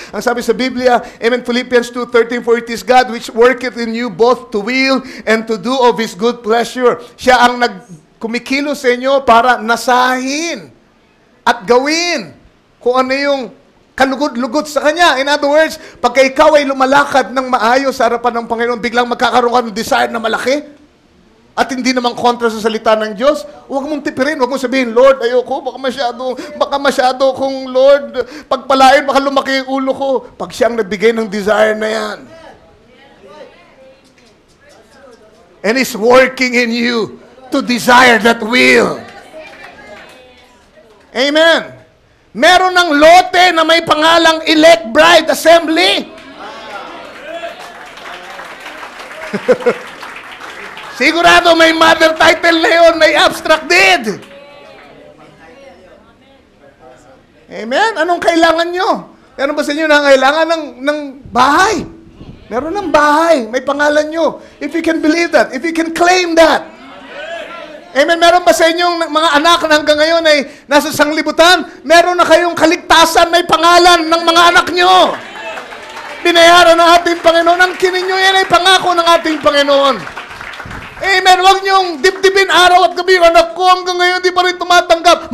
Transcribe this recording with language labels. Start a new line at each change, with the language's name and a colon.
Filipino: Ang sabi sa Biblia,
English: amen, Philippians 2:13, for it is God which worketh in you both to will and to do of His good pleasure.
Filipino: Siya ang kumikilos sa inyo para nasahin at gawin kung ano yung kalugod-lugod sa Kanya.
English: In other words,
Filipino: pagka ikaw ay lumalakad ng maayos sa harapan ng Panginoon, biglang magkakaroon ka ng desire na malaki at hindi naman kontra sa salita ng Diyos, huwag mong tipirin, huwag mong sabihin, Lord, ayoko, baka masyado kung Lord, pagpalain, baka lumaki yung ulo ko. Pag siyang nagbigay ng desire na yan.
English: And He's working in you to desire that will.
Filipino: Amen. Meron ng lote na may pangalang Elect Bride Assembly. Sigurado may mother title na yun, may abstract deed. Amen? Anong kailangan nyo? Meron ba sa inyo na kailangan ng bahay? Meron ng bahay, may pangalan nyo.
English: If you can believe that, if you can claim that. Amen.
Filipino: Meron ba sa inyong mga anak na hanggang ngayon ay nasa sanglibutan? Meron na kayong kaligtasan, may pangalan ng mga anak nyo. Binayaran ng ating Panginoon. Ang kinin nyo yan ay pangako ng ating Panginoon. Amen. Huwag nyong dibdibin araw at gabi. Anak ko hanggang ngayon di pa rin tumatanggap.